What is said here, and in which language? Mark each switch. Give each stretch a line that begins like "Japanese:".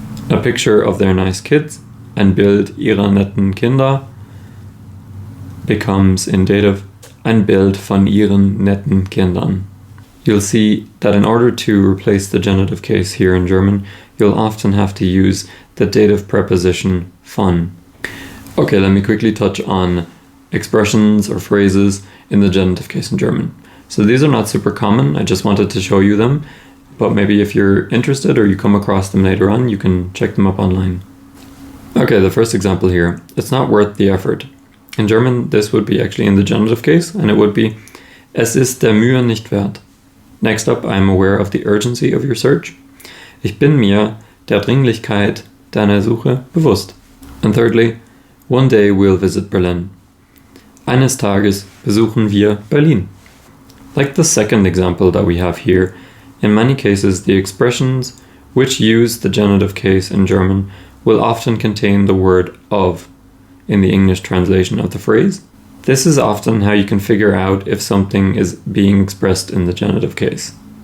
English: A picture of their nice kids,
German: ein Bild ihrer netten Kinder,
English: becomes in dative
German: ein Bild von ihren netten Kindern.
English: You'll see that in order to replace the genitive case here in German, you'll often have to use the dative preposition von. Okay, let me quickly touch on expressions or phrases in the genitive case in German. So these are not super common, I just wanted to show you them, but maybe if you're interested or you come across them later on, you can check them up online. Okay, the first example here, it's not worth the effort. In German, this would be actually in the genitive case, and it would be
German: es ist der Mühe nicht wert.
English: Next up, I am aware of the urgency of your search.
German: Ich bin mir der Dringlichkeit deiner Suche bewusst.
English: And thirdly, one day we'll visit Berlin.
German: Eines Tages besuchen wir Berlin.
English: Like the second example that we have here, in many cases the expressions which use the genitive case in German will often contain the word of in the English translation of the phrase. This is often how you can figure out if something is being expressed in the genitive case.